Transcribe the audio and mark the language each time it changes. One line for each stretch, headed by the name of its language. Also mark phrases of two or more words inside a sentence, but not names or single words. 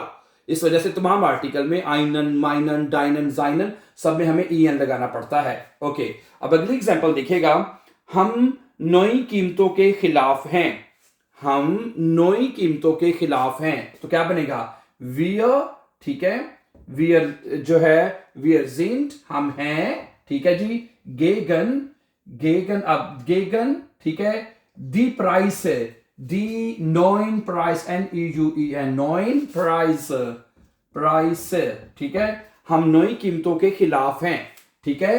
Hindi: इस वजह से तमाम आर्टिकल में आइनन, माइनन, डाइनन, जाइनन सब में हमें en लगाना पड़ता है। ओके, अब अगली एग्जांपल देखिएगा। हम नई कीमतों के खिलाफ हैं। हम नई कीमतों के खिलाफ हैं। तो क्या बनेगा? wir, ठीक है, wir जो है
German: wir sind,
Hindi: हम हैं, ठीक है जी, gegen, अब gegen, ठीक है,
German: die Preise, die neuen Preis, Neuen, neuen Preise,
Hindi: ठीक है, हम नई कीमतों के खिलाफ हैं, ठीक है।